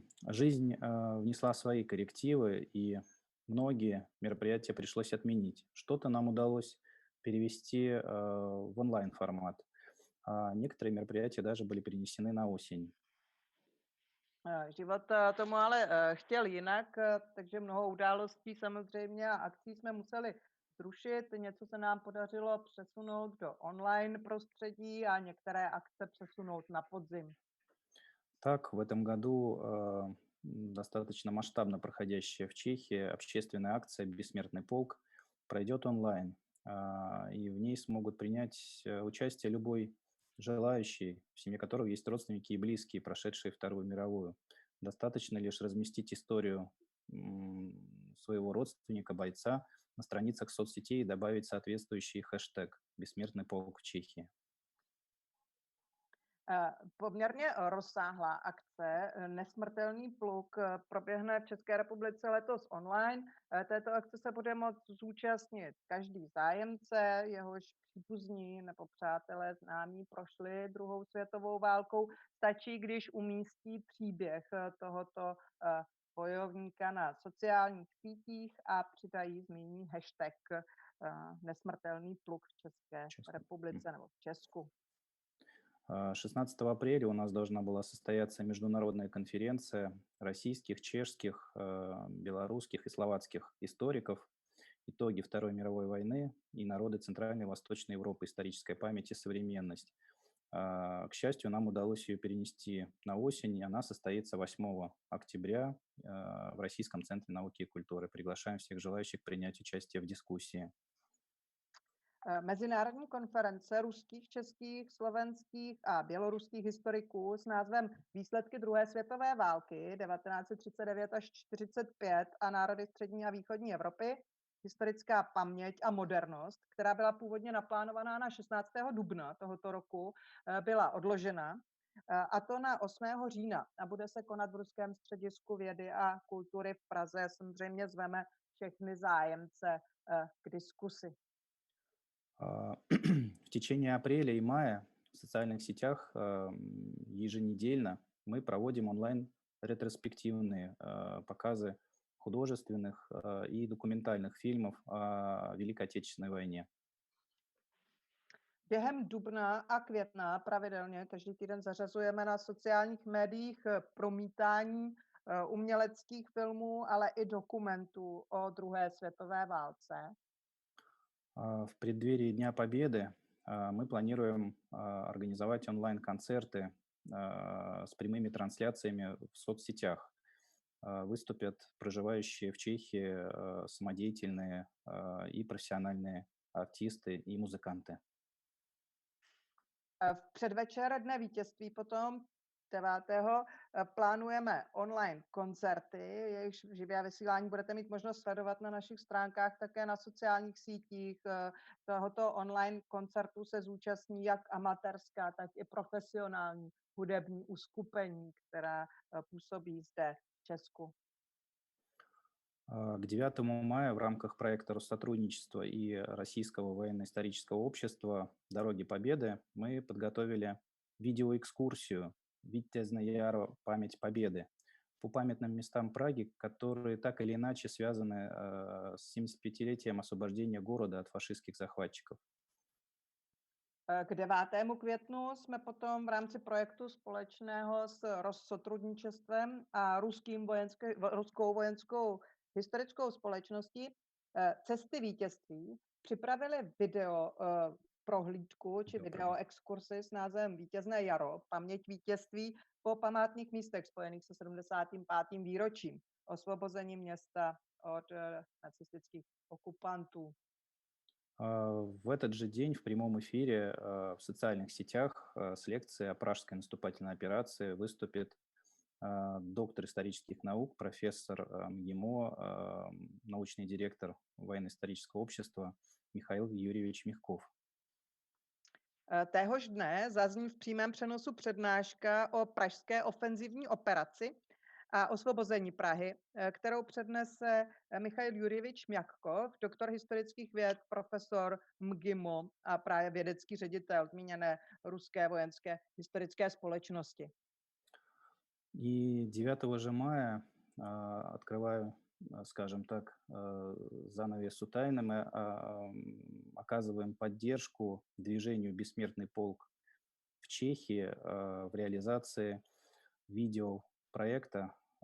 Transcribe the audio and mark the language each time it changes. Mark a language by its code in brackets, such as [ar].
[ru] Жизнь внесла свои коррективы, и многие мероприятия пришлось отменить. Что-то нам удалось перевести в онлайн-формат, а некоторые мероприятия даже были перенесены на осень. [cs] Život tomu ale chtěl jinak, takže mnoho událostí samozřejmě a akcí jsme museli zrušit. Něco se nám podařilo přesunout do online prostředí a některé akce přesunout na podzim. [ru] Так, в этом году достаточно масштабно проходящая в Чехии общественная акция «Бессмертный полк» пройдет онлайн, и в ней смогут принять участие любой желающий, в семье которого есть родственники и близкие, прошедшие Вторую мировую. Достаточно лишь разместить историю своего родственника, бойца на страницах соцсетей и добавить соответствующий хэштег «Бессмертный полк в Чехии». [cs] Poměrně rozsáhlá akce Nesmrtelný pluk proběhne v České republice letos online. Této akce se bude moct zúčastnit každý zájemce, jehož příbuzní nebo přátelé známí prošli druhou světovou válkou. Stačí, když umístí příběh tohoto bojovníka na sociálních sítích a přidají zmíní hashtag nesmrtelný pluk v České republice nebo v Česku. [ru] 16 апреля у нас должна была состояться международная конференция российских, чешских, белорусских и словацких историков «Итоги Второй мировой войны и народы Центральной и Восточной Европы. Историческая память и современность». К счастью, нам удалось ее перенести на осень, и она состоится 8 октября в Российском центре науки и культуры. Приглашаем всех желающих принять участие в дискуссии. [cs] Mezinárodní konference ruských, českých, slovenských a běloruských historiků s názvem Výsledky druhé světové války 1939 až 1945 a národy střední a východní Evropy, historická paměť a modernost, která byla původně naplánovaná na 16. dubna tohoto roku, byla odložena, a to na 8. října a bude se konat v Ruském středisku vědy a kultury v Praze. Samozřejmě zveme všechny zájemce k diskusi. [ru] В течение апреля и мая в социальных сетях еженедельно мы проводим онлайн-ретроспективные показы художественных и документальных фильмов о Великой Отечественной войне. [cs] Během dubna a května pravidelně každý týden zařazujeme na sociálních médiích promítání uměleckých filmů, ale i dokumentů o druhé světové válce. [ru] В преддверии Дня Победы мы планируем организовать онлайн-концерты с прямыми трансляциями в соцсетях. Выступят проживающие в Чехии самодеятельные и профессиональные артисты и музыканты. [cs] V předvečer Dne vítězství potom 9. plánujeme online koncerty, jejichž živé vysílání budete mít možnost sledovat na našich stránkách, také na sociálních sítích. Tohoto online koncertu se zúčastní jak amatérská, tak i profesionální hudební uskupení, která působí zde v Česku. [ru] К 9 мая в рамках проекта Россотрудничества и Российского военно-исторического общества «Дороги Победы» мы подготовили видеоэкскурсию «Витязна Яро. Память Победы» по памятным местам Праги, которые так или иначе связаны с 75-летием освобождения города от фашистских захватчиков. [cs] K 9. květnu jsme potom v rámci projektu společného s Россотрудничествem a Ruskou vojenskou historickou společností Cesty vítězství připravili video prohlídku či video exkursy s názvem Vítězné jaro, paměť vítězství po památných místech spojených se 75. výročím osvobození města od nacistických okupantů. [ru] В этот же день в прямом эфире в социальных сетях с лекцией о пражской наступательной операции выступит доктор исторических наук, профессор МГИМО, научный директор военно-исторического общества Михаил Юрьевич Мягков. [cs] Téhož dne zazní v přímém přenosu přednáška o pražské ofenzivní operaci a osvobození Prahy, kterou přednese Michail Jurjevič Mjakov, doktor historických věd, profesor MGIMO a právě vědecký ředitel zmíněné Ruské vojenské historické společnosti. [ru] И 9 же мая открываю, скажем так, занавесу тайны, мы оказываем поддержку движению «Бессмертный полк» в Чехии в реализации видеопроекта,